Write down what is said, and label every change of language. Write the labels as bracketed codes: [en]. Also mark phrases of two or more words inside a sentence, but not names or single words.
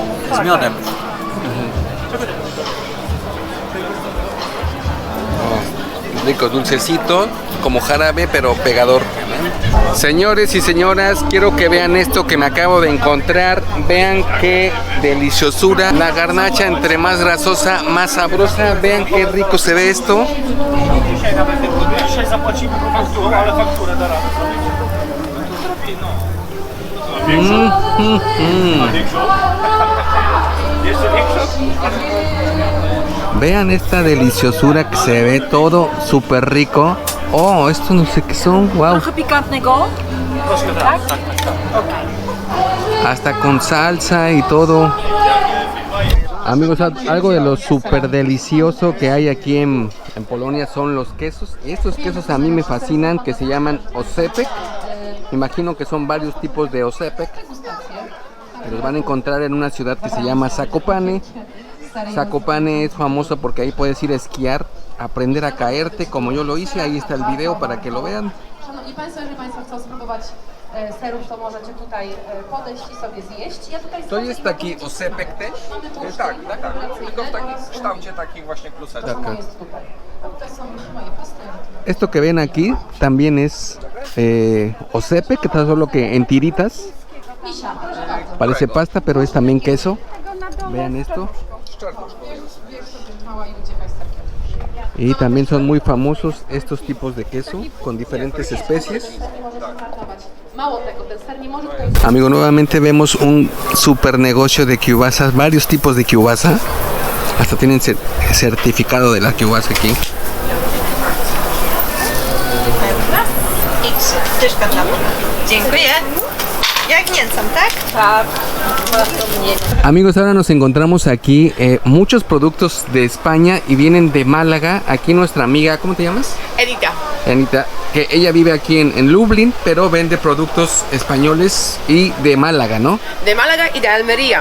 [pl] z miodem. [es] Rico, dulcecito, como jarabe, pero pegador. Señores y señoras, quiero que vean esto que me acabo de encontrar. Vean qué deliciosura. La garnacha, entre más grasosa, más sabrosa. Vean qué rico se ve esto. Vean esta deliciosura que se ve todo súper rico. Oh, esto no sé qué son, wow. [pl] Trochę pikantnego? Tak? [es] Hasta con salsa y todo. Amigos, algo de lo súper delicioso que hay aquí en Polonia son los quesos. Y estos quesos a mí me fascinan, que se llaman osepek. Imagino que son varios tipos de osepek. Los van a encontrar en una ciudad que se llama Zakopane. Zakopane es famoso porque ahí puedes ir a esquiar, aprender a caerte como yo lo hice. Ahí está el video para que lo vean. [pl] Szanowni Państwo, jeżeli Państwo chcą spróbować serów, to możecie tutaj podejść i sobie zjeść. Ja tutaj To jest taki osepek też? Tak. Tylko w takim kształcie takich właśnie kluseczek. Tak. jest tutaj. A tutaj są moje pasty. [es] Esto que ven aquí también es osepek, que está solo que en tiritas. [pl] Misia, proszę bardzo. [es] Parece pasta, pero es también queso. Vean esto. [pl] Mała i uciekaj z serkiem. [es] Y también son muy famosos estos tipos de queso con diferentes especies. [pl] Mało tego, ten ser nie może tutaj... [es] Amigo, nuevamente vemos un super negocio de kielbasas, varios tipos de kielbasa. Hasta tienen certificado de la kielbasa aquí. [pl] Tyszka dla mnie. Dziękuję. Jak mięsem, tak? Tak. [es] Amigos, ahora nos encontramos aquí muchos productos de España y vienen de Málaga. Aquí nuestra amiga, ¿cómo te llamas? Edita. Anita, que ella vive aquí en Lublin, pero vende productos españoles y de Málaga, ¿no? De Málaga y de Almería.